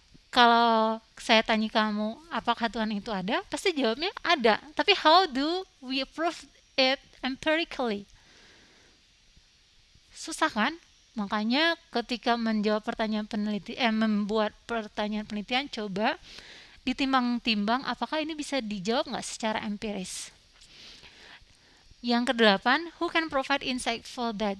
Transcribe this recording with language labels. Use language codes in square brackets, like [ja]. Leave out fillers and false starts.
[id] Kalau saya tanya kamu, apakah Tuhan itu ada? Pasti jawabnya ada. Tapi [en] how do we prove it empirically? [id] Susah kan? Makanya ketika menjawab pertanyaan membuat pertanyaan penelitian, coba ditimbang-timbang apakah ini bisa dijawab nggak secara empiris. Yang kedelapan, [en] who can provide insight for that?